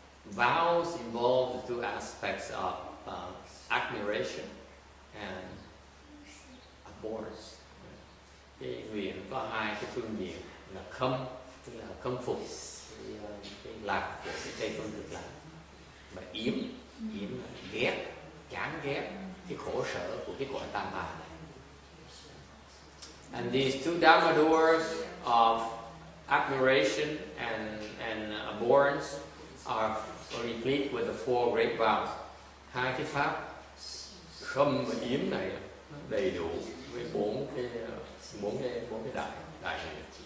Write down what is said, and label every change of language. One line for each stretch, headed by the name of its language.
English: Vows involve the two aspects of admiration and abhorrence.
Vietnamese: Cái nguyện có hai cái phương diện là khâm, tức là khâm phục cái lạc của cái Tây phương cực lạc, và yếm là ghét, chán ghét cái khổ sở của cái cõi tam bà.
English: And these two dharma doors of admiration and abhorrence are replete with the four great vows.
Vietnamese: Hai cái pháp khâm và yếm này đầy đủ với bốn cái đại nguyện.